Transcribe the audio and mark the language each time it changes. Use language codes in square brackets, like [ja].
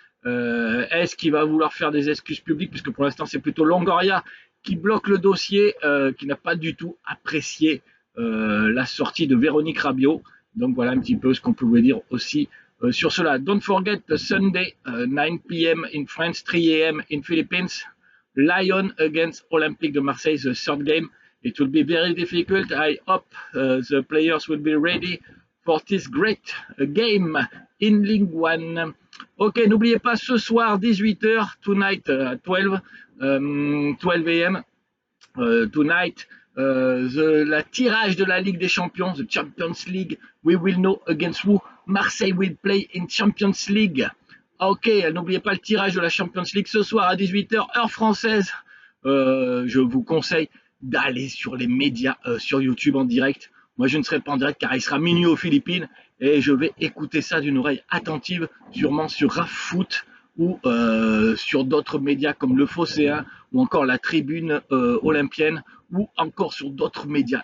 [fr] Est-ce qu'il va vouloir faire des excuses publiques? Puisque pour l'instant, c'est plutôt Longoria qui bloque le dossier, qui n'a pas du tout apprécié la sortie de Véronique Rabiot. Donc voilà un petit peu ce qu'on pouvait dire aussi sur cela. [en] Don't forget Sunday, 9 p.m. in France, 3 a.m. in Philippines. Lyon against Olympique de Marseille, the third game. It will be very difficult. I hope the players will be ready for this great game in League One. [fr] Ok, n'oubliez pas, ce soir, 18h, [en] tonight, 12 a.m., tonight, [fr] la tirage de la Ligue des Champions, [en] the Champions League. We will know against who Marseille will play in Champions League. [fr] Ok, n'oubliez pas le tirage de la Champions League ce soir à 18h, heure française. Je vous conseille d'aller sur les médias, sur YouTube en direct. Moi, je ne serai pas en direct car il sera minuit aux Philippines et je vais écouter ça d'une oreille attentive, sûrement sur RAFFoot ou sur d'autres médias comme Le Phocéen ou encore la Tribune Olympienne ou encore sur d'autres médias.